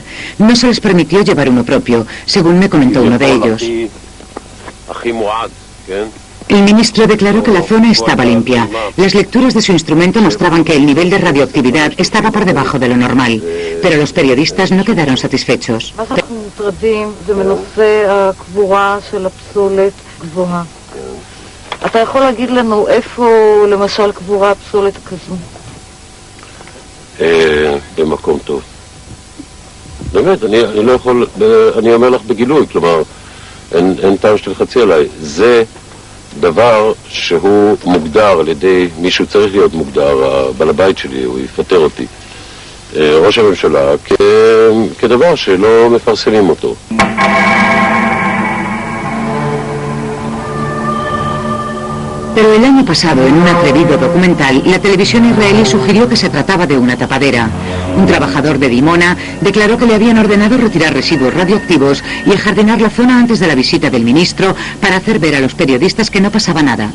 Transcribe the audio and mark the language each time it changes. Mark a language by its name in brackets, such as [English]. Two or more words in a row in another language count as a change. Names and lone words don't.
[Spanish] No se les permitió llevar uno propio, según me comentó uno de ellos. El ministro declaró que la zona estaba limpia. Las lecturas de su instrumento mostraban que el nivel de radioactividad estaba por debajo de lo normal, pero los periodistas no quedaron satisfechos. [Hebrew] אתה יכול להגיד לנו איפה למשל קבורה הפסולת כזו? במקום טוב. באמת, אני לא יכול, אני אומר לך בגילוי, כלומר, אין טעם שתלחצי עליי. זה דבר שהוא מוגדר על ידי מישהו צריך להיות מוגדר, הבעל הבית שלי, הוא יפטר אותי. ראש הממשלה כדבר שלא מפרסמים אותו. [Spanish] Pero el año pasado, en un atrevido documental, la televisión israelí sugirió que se trataba de una tapadera. Un trabajador de Dimona declaró que le habían ordenado retirar residuos radioactivos y ajardinar la zona antes de la visita del ministro para hacer ver a los periodistas que no pasaba nada.